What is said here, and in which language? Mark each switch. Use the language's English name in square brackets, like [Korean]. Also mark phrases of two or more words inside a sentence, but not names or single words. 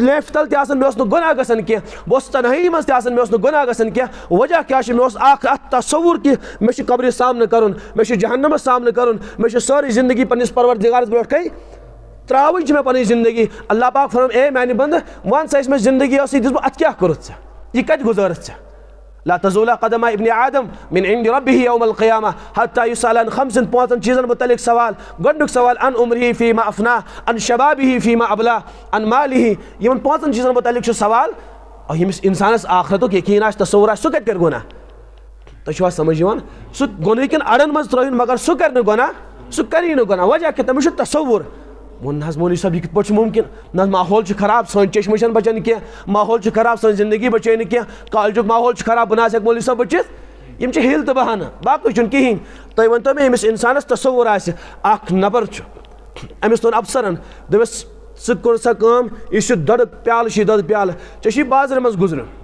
[Kashmiri] لیفہِ تل تہِ آسان مےٚ اوس نہٕ گۄناہ گژھان کینٛہہ بہٕ اوسُس تنہٲیی منٛز تہِ آسان مےٚ اوس نہٕ گۄناہ گژھان کینٛہہ وجہ کیٛاہ چھُ مےٚ اوس اکھ اتھ تصوُر کہِ مےٚ چھُ قبرِ سامنہٕ کرُن مےٚ چھُ جہنمس سامنہٕ کرُن مےٚ چھُ سٲرٕے زندگی پننِس پروردگارس برونٛٹھ کَنۍ تراوٕنۍ چھِ مےٚ پنٕنۍ زندگی اللہ پاک فرمووُم اے میانہِ بنٛدٕ وَن سا یۄس مےٚ زندگی ٲسٕے دِژمٕژ اَتھ کیٛاہ کوٚرُتھ ژےٚ یہِ کتہِ گُزٲرٕتھ ژےٚ [Arabic] لا تزول قدم ابن آدم من عند ربه يوم القيامة حتى يسأل عن خمس [Kashmiri] پانٛژن چیٖزن متعلق سوال گۄڈنیُک سوال [Arabic] عن عمره فيما أفناه عن شبابه فيما أبلاه عن ماله [Kashmiri] یِمن پانٛژن چیٖزن متعلق چھُ سوال ییٚمِس انسانس آخرتُک یقیٖن آسہِ تصور آسہِ سُہ کتہِ کرِ گۄناہ تۄہہِ چھُوا سمجھ یِوان سُہ گۄنہٕکٮ۪ن اڑن منٛز ترٲوِن مگر سُہ کرِ نہٕ گۄناہ سُہ کری نہٕ گۄناہ وجہ کہِ تٔمِس چھُ تصور ووٚن نہ حظ مولوی صٲب یہِ کِتھ پٲٹھۍ چھُ مُمکِن نہ حظ ماحول چھُ خراب سٲنۍ چٔشمہٕ چھنہٕ بچان کینٛہہ ماحول چھُ خراب سٲنۍ زندگی بچے نہٕ کینٛہہ کالجُک ماحول چھُ خراب بہٕ نہ حظ ہٮ۪کہٕ مولوی صٲب بٔچِتھ یِم چھِ ہیٖل تہٕ بہانہٕ باقٕے چھُنہٕ کِہیٖنۍ تُہۍ ؤنۍتو مےٚ ییٚمِس انسانس تصور آسہِ اکھ نفر چھُ أمِس ووٚن افسرن دوٚپُس ژٕ کوٚر سا کٲم یُس یہِ دۄدُک پیالہٕ چھُ یہِ دۄدٕ پیالہٕ ژےٚ چھُے بازرٕ منٛز گُزرُن